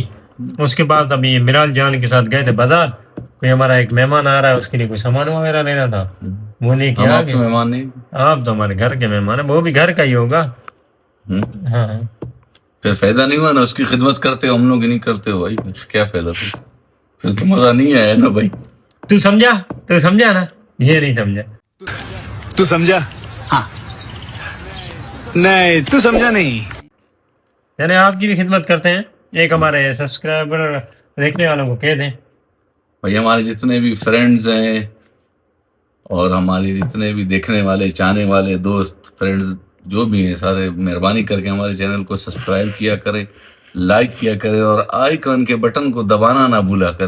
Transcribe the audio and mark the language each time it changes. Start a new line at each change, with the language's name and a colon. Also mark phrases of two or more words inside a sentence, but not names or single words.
Urdu: اس کے بعد ابھی یہ میرال جان کے ساتھ گئے تھے بازار. کوئی ہمارا ایک مہمان آ رہا ہے, اس کے لیے کوئی سامان وغیرہ لینا تھا, وہ لے کے آ گئے. مہمان نہیں, آپ تو ہمارے گھر کے مہمان ہیں, وہ بھی گھر کا ہی ہوگا. ہاں پھر فائدہ نہیں ہوا نا, اس کی خدمت کرتے ہو, ہم لوگ نہیں کرتے ہو بھائی, کیا فائدہ پھر تو مزہ نہیں آیا نا بھائی. تو سمجھا نا, یہ نہیں سمجھا. تو سمجھا؟ ہاں۔ نہیں، تو سمجھا نہیں. یعنی آپ کی بھی خدمت کرتے ہیں. ایک ہمارے سبسکرائبر دیکھنے والوں کو کہہ دیں بھائی, ہمارے جتنے بھی فرینڈز ہیں اور ہماری جتنے بھی دیکھنے والے, چاہنے والے دوست فرینڈز جو بھی ہیں, سارے مہربانی کر کے ہمارے چینل کو سبسکرائب کیا کرے, لائک کیا کرے, اور آئیکن کے بٹن کو دبانا نہ بھولا کرے.